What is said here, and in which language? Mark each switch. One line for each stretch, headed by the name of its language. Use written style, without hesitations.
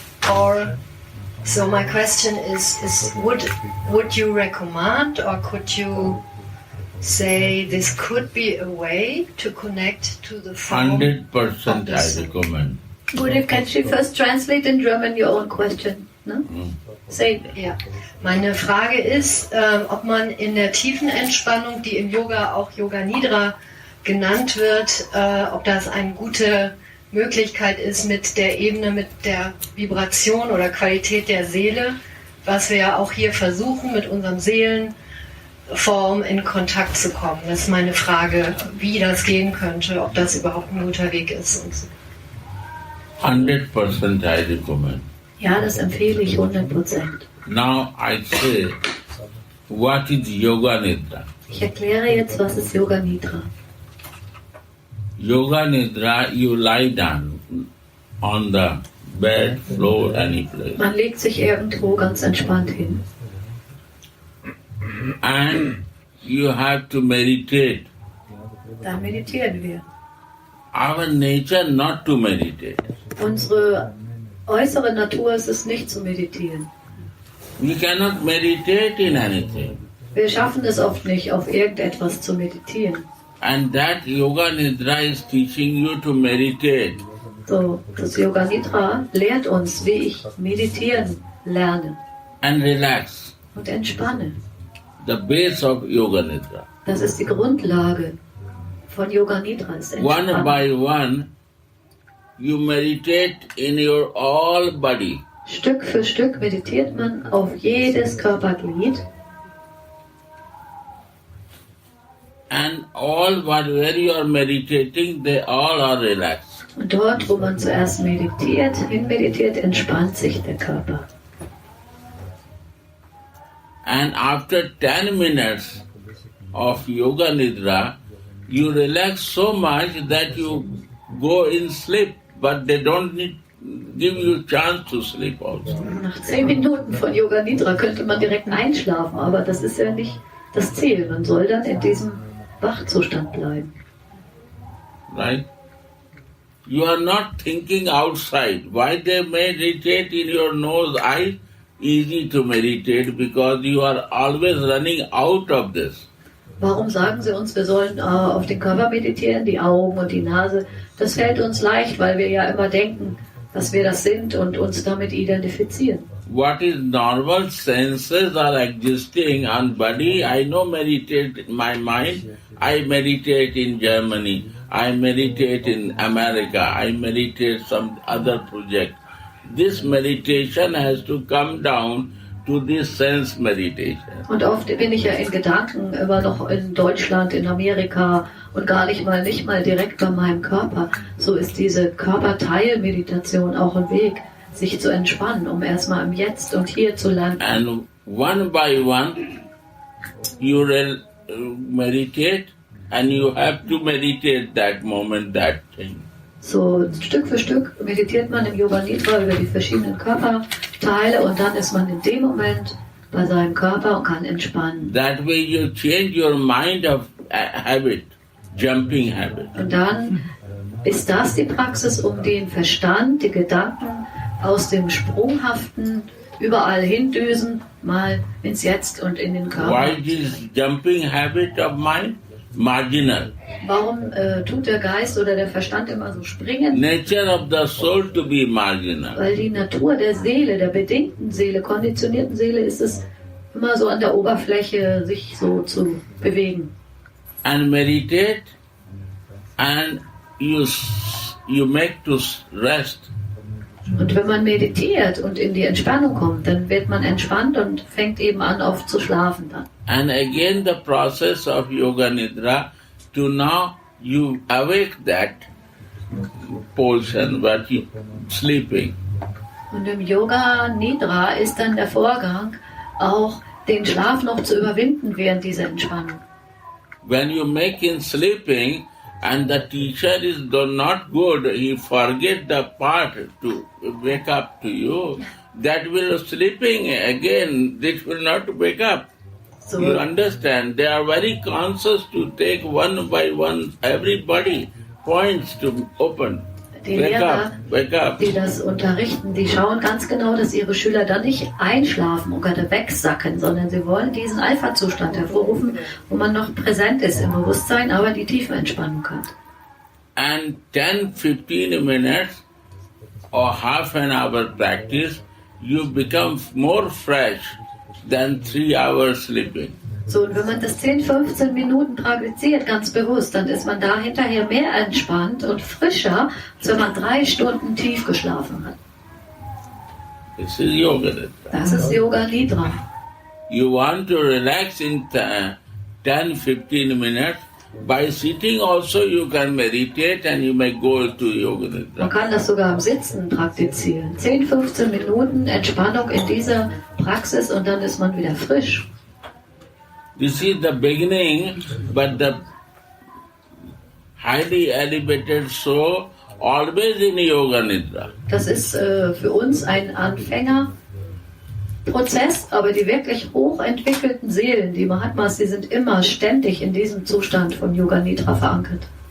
English: Or so my question is would you recommend, or could you say this could be a way to connect to the form? 100% I recommend. Gurudev, can she first translate in German your own question? No? Say.
German: Ja. Meine Frage ist, ob man in der tiefen Entspannung, die im Yoga auch Yoga Nidra genannt wird, ob das eine gute Möglichkeit ist mit der Ebene, mit der Vibration oder Qualität der Seele, was wir ja auch hier versuchen, mit unserem Seelenform in Kontakt zu kommen. Das ist meine Frage, wie das gehen könnte, ob das überhaupt ein guter Weg ist. Und so.
English: 100% I recommend.
German: Ja, das empfehle ich 100%.
English: Now I say, what is Yoga Nidra?
German: Ich erkläre jetzt, was ist Yoga Nidra.
English: Yoga Nidra, you lie down on the bed, floor, any place.
German: Man legt sich irgendwo ganz entspannt hin.
English: And you have to meditate.
German: Dann meditieren wir.
English: Our nature not to meditate.
German: Unsere äußere Natur ist es nicht zu meditieren.
English: We cannot meditate in anything.
German: Wir schaffen es oft nicht, auf irgendetwas zu meditieren.
English: And that Yoga Nidra is teaching you to meditate.
German: So, das Yoga Nidra lehrt uns, wie ich meditieren lerne.
English: And relax.
German: Und entspanne.
English: The base of Yoga Nidra.
German: Das ist die Grundlage von Yoga Nidra.
English: One by one, you meditate in your all body.
German: Stück für Stück meditiert man auf jedes Körperglied.
English: And all where you are meditating, they all are relaxed.
German: Und dort, wo man zuerst hinmeditiert, entspannt sich der Körper.
English: And after 10 minutes of Yoga Nidra, you relax so much that you go in sleep, but they don't give you chance to sleep also.
German: Nach 10 Minuten von Yoga Nidra könnte man direkt einschlafen, aber das ist ja nicht das Ziel. Man soll dann in diesem Wachzustand bleiben.
English: Right? You are not thinking outside. Why they meditate in your nose, eye? Easy to meditate because you are always running out of this.
German: Warum sagen sie uns, wir sollen auf den Körper meditieren, die Augen und die Nase? Das fällt uns leicht, weil wir ja immer denken, dass wir das sind und uns damit identifizieren.
English: What is normal senses are existing on body. I know meditate in my mind. I meditate in Germany. I meditate in America. I meditate some other project. This meditation has to come down to this sense meditation.
German: Und oft bin ich ja in Gedanken immer noch in Deutschland, in Amerika und gar nicht mal direkt bei meinem Körper. So ist diese Körperteilmeditation auch ein Weg, sich zu entspannen, um erstmal im Jetzt und Hier zu landen.
English: And one by one, you meditate, and you have to meditate that moment, that thing.
German: So Stück für Stück meditiert man im Yoga Nidra über die verschiedenen Körperteile und dann ist man in dem Moment bei seinem Körper und kann entspannen.
English: That way you change your mind of habit, jumping habit.
German: Und dann ist das die Praxis, um den Verstand, die Gedanken aus dem sprunghaften, überall hindüsen, mal ins Jetzt und in den Körper.
English: Why this jumping habit of mind? Marginal.
German: Warum tut der Geist oder der Verstand immer so springen?
English: Nature of the soul to be marginal.
German: Weil die Natur der Seele, der bedingten Seele, konditionierten Seele, ist es immer so an der Oberfläche, sich so zu bewegen.
English: And meditate, and you make to rest.
German: Und wenn man meditiert und in die Entspannung kommt, dann wird man entspannt und fängt eben an, oft zu schlafen dann.
English: And again the process of Yoga Nidra to now you awake that portion where you sleeping.
German: Und im Yoga Nidra ist dann der Vorgang, auch den Schlaf noch zu überwinden während dieser Entspannung.
English: When you make in sleeping and the teacher is not good, he forget the part to wake up to you, that will sleeping again, this will not wake up.
German: So,
English: You understand? They are very conscious to take one by one everybody points to open.
German: die
English: Wake
German: Lehrer,
English: up, wake up.
German: die das unterrichten, die schauen ganz genau, dass ihre Schüler dann nicht einschlafen oder wegsacken, sondern sie wollen diesen Alpha-Zustand hervorrufen, wo man noch präsent ist im Bewusstsein, aber die Tiefenentspannung hat.
English: And 10-15 minutes or half an hour practice, you become more fresh than 3 hours sleeping.
German: So, und wenn man das 10, 15 Minuten praktiziert, ganz bewusst, dann ist man da hinterher mehr entspannt und frischer, als wenn man 3 Stunden tief geschlafen hat.
English: This is Yoga Nidra.
German: Das ist Yoga Nidra.
English: You want to relax in 10-15 minutes. By sitting also you can meditate and you may go to Yoga
German: Man
English: Nidra.
German: kann das sogar im Sitzen praktizieren. 10, 15 Minuten Entspannung in dieser Praxis und dann ist man wieder frisch.
English: This is the beginning, but the highly elevated soul always in Yoga Nidra.
German: Das ist für uns ein Anfängerprozess, aber die wirklich hochentwickelten Seelen, die Mahatmas, die sind immer ständig in diesem Zustand von Yoga Nidra verankert.